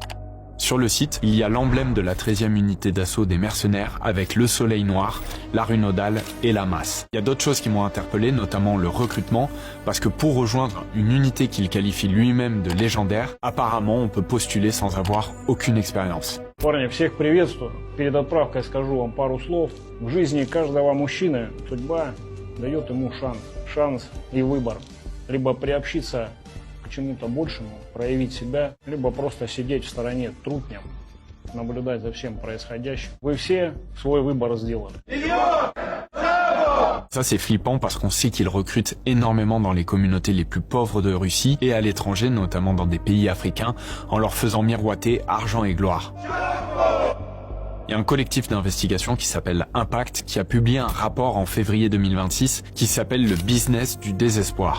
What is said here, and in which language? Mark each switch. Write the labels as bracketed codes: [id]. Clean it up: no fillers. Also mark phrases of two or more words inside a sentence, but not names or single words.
[fr] Sur le site, il y a l'emblème de la 13e unité d'assaut des mercenaires avec le soleil noir, la rue nodale et la masse. Il y a d'autres choses qui m'ont interpellé, notamment le recrutement, parce que pour rejoindre une unité qu'il qualifie lui-même de légendaire, apparemment on peut postuler sans avoir aucune expérience. [ru] Парни, всех приветствую. Перед отправкой скажу вам пару слов. В жизни каждого мужчины судьба дает ему шанс и выбор. Либо приобщиться к чему-то большему, проявить себя, либо просто сидеть в стороне трутнем, наблюдать за всем происходящим. Вы все свой выбор сделали. [fr] Ça c'est flippant parce qu'on sait qu'ils recrutent énormément dans les communautés les plus pauvres de Russie et à l'étranger, notamment dans des pays africains, en leur faisant miroiter argent et gloire. Il y a un collectif d'investigation qui s'appelle Impact qui a publié un rapport en février 2026 qui s'appelle le business du désespoir.